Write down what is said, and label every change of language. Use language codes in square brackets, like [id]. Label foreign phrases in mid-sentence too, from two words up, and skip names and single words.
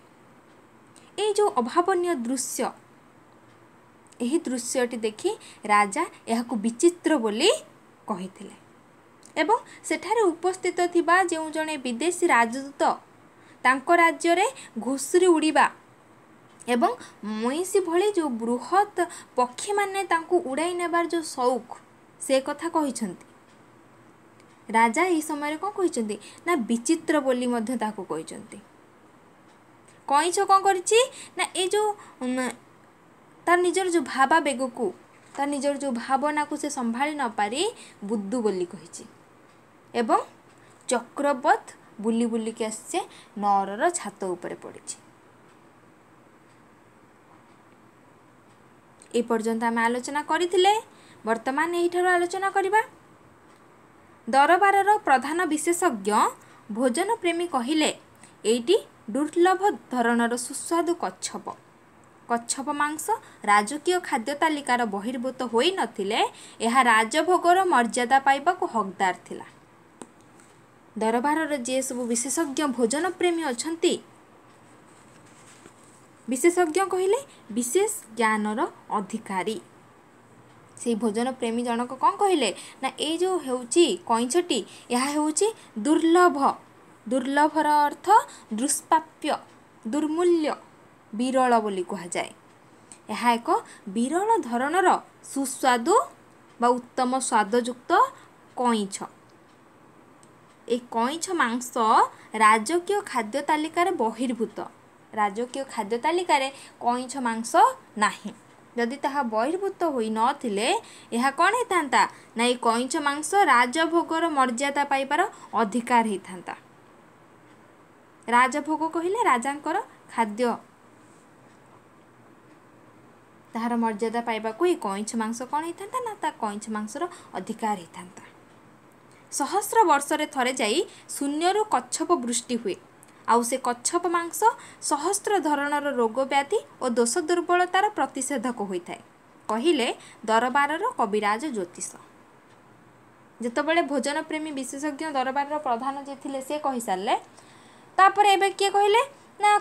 [or] ଏ ଯୋ ଅଭାବନୀୟ ଦୃଶ୍ୟ ଯହି ଦୃଶ୍ୟଟି ଦେଖି ରାଜା ଯହ ବିଚିତ୍ର ବୋଲି କହିଥିଲେ ଏବଂ ସେଠାରେ ଉପସ୍ଥିତ ଥିବା ଯୋ ଜଣେ ବିଦେଶୀ ରାଜଦୂତ ତାଙ୍କୋ ରାଜ୍ୟ ରେ ଘୁସୁରି ଉଡ଼ିବା ଏବଂ ମଇସି ଭଳି ଯୋ ବୃହତ ପକ୍ଷୀ ମାନେ ତାଙ୍କୋ ଉଡ଼ାଇ ନେବାର ଯୋ ଶୌକ ସେ କଥା କହିସନ୍ତି। ରାଜା ଈ ସମୟ କଣ କହିସନ୍ତି ନା ବିଚିତ୍ର ବୋଲି ମଧ୍ୟେ ତାକୋ କହିସନ୍ତି। କଇଁଛ କଣ କରିଛି ନା ଏ ଯୋ ତାର ନିଜର ଯୋ ଭାବାବେଗ କୋ ତାର ନିଜର ଯୋ ଭାବନା କୋ ସେ ସମ୍ଭାଳି ନ ପାରି ବୁଦ୍ଧୁ ବୋଲି କହିଛି ଏବଂ ଚକ୍ରବତ ବୁଲି ବୁଲି କେ ଆସେ ନଅରର ଛାତ ଉପର ପଡ଼ିଛି। ଏ ପର୍ଯ୍ୟନ୍ତ ଆମ ଆଲୋଚନା କରିଥିଲେ, ବର୍ତ୍ତମାନ ଏହିଠାରେ ଆଲୋଚନା କରିବା। ଦରବାରର ପ୍ରଧାନ ବିଶେଷଜ୍ଞ ଭୋଜନ ପ୍ରେମୀ କହିଲେ ଏଇଟି ଦୁର୍ଲଭ ଧରଣର ସୁସ୍ୱାଦୁ କଚ୍ଛପ କଚ୍ଛପ ମାଂସ ରାଜକୀୟ ଖାଦ୍ୟ ତାଲିକାର ବହିର୍ଭୂତ ହୋଇ ନଥିଲେ ଏହା ରାଜଭୋଗର ମର୍ଯ୍ୟାଦା ପାଇବାକୁ ହକଦାର ଥିଲା। ଦରବାରର ଯେ ସବୁ ବିଶେଷଜ୍ଞ ଭୋଜନ ପ୍ରେମୀ ଅଛନ୍ତି ବିଶେଷଜ୍ଞ କହିଲେ ବିଶେଷ ଜ୍ଞାନର ଅଧିକାରୀ। ସେ ଭୋଜନ ପ୍ରେମୀ ଜଣକ କଣ କହିଲେ ନା ଏ ଯୋ ହେଉଛି କଇଁଛଟି ଯହ ହେଉଛି ଦୁର୍ଲଭ। ଦୁର୍ଲଭର ଅର୍ଥ ଦୁଷ୍ପ୍ରାପ୍ୟ, ଦୁର୍ମୂଲ୍ୟ, ବିରଳ ବୋଲି କହ ଯାଏ। ଯହ ଏକ ବିରଳ ଧରଣର ସୁସ୍ୱାଦୁ ବା ଉତ୍ତମ ସ୍ୱାଦଯୁକ୍ତ କଇଁଛ। ଏ କଇଁଛ ମାଂସ ରାଜକୀୟ ଖାଦ୍ୟ ତାଲିକାର ବହିର୍ଭୂତ। ରାଜକୀୟ ଖାଦ୍ୟ ତାଲିକାର କଇଁଛ ମାଂସ ନାହିଁ। ଯଦି ତାହା ବହିର୍ଭୂତ ହୋଇ ନଥିଲେ ଯହ କଣ ହେଇଥାନ୍ତା ନା ଏ କଇଁଛ ମାଂସ ରାଜଭୋଗର ମର୍ଯ୍ୟାଦା ପାଇବାର ଅଧିକାର ହେଇଥାନ୍ତା। ରାଜଭୋଗ କହିଲେ ରାଜାଙ୍କର ଖାଦ୍ୟ ତାହାର ମର୍ଯ୍ୟାଦା ପାଇବାକୁ ଏ କଇଁଛ ମାଂସ କଣ ହେଇଥାନ୍ତା ନା ତା କଇଁଛ ମାଂସର ଅଧିକାର ହେଇଥାନ୍ତା। ସହସ୍ର ବର୍ଷରେ ଥରେ ଯାଇ ଶୂନ୍ୟରୁ କଚ୍ଛପ ବୃଷ୍ଟି ହୁଏ ଆଉ ସେ କଚ୍ଛପ ମାଂସ ସହସ୍ର ଧରଣର ରୋଗ ବ୍ୟାଧି ଔର ଦୋଷ ଦୁର୍ବଳତାର ପ୍ରତିଷେଧକ ହୋଇଥାଏ କହିଲେ ଦରବାରର କବିରାଜ ଜ୍ୟୋତିଷ। ଯେତେବେଳେ ଭୋଜନ ପ୍ରେମୀ ବିଶେଷଜ୍ଞ ଦରବାରର ପ୍ରଧାନ ଯେ ଥିଲେ ସେ କହି ସାରିଲେ ତାପରେ ଏବେ କିଏ କହିଲେ ନା